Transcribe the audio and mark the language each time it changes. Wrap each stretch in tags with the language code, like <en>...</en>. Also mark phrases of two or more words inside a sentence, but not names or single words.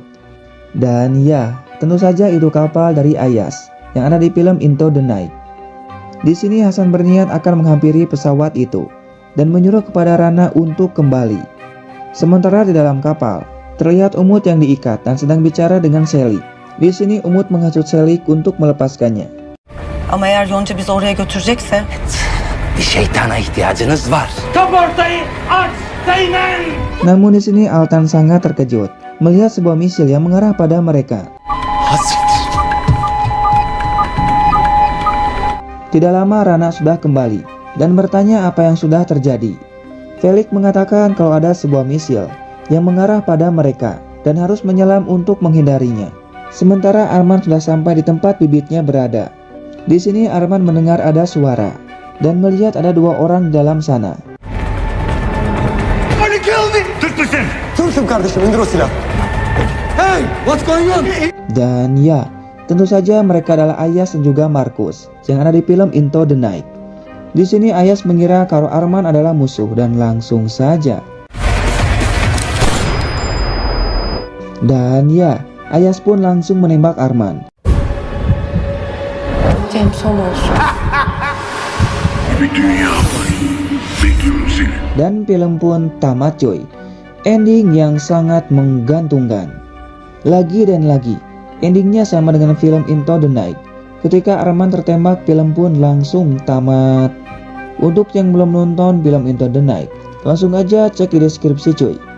<id>Dan ya, tentu saja itu kapal dari Ayas yang ada di film Into the Night. Di sini Hasan berniat akan menghampiri pesawat itu dan menyuruh kepada Rana untuk kembali. Sementara di dalam kapal terlihat Umut yang diikat dan sedang bicara dengan Selik. Di sini Umut menghasut Selik untuk melepaskannya.</id> <tr>Ama eğer Yonca bizi oraya götürecekse... Bir şeytana ihtiyacınız var. Kaportayı aç Zeynel!</tr> <id>Namun di sini Altan sangat terkejut melihat sebuah misil yang mengarah pada mereka.</id> <tr>Hasrettir.</tr> <id>Tidak lama Rana sudah kembali dan bertanya apa yang sudah terjadi. Felix mengatakan kalau ada sebuah misil yang mengarah pada mereka dan harus menyelam untuk menghindarinya. Sementara Arman sudah sampai di tempat bibitnya berada. Di sini Arman mendengar ada suara dan melihat ada dua orang di dalam sana.</id> <tr>Türk'üm kardeşim, indir o silah.</tr> <en>Hey, what's going on?</en> <id>Dan ya, tentu saja mereka adalah Ayas dan juga Markus yang ada di film Into the Night. Di sini Ayas mengira kalau Arman adalah musuh dan langsung saja. Dan ya, Ayas pun langsung menembak Arman.</id> <tr>Cem son olsun. Bir dünya var. Bekliyorum seni.</tr> <id>Dan film pun tamat coy. Ending yang sangat menggantungkan. Lagi dan lagi, endingnya sama dengan film Into the Night. Ketika Arman tertembak, film pun langsung tamat. Untuk yang belum nonton film Into the Night, langsung aja cek di deskripsi cuy.</id>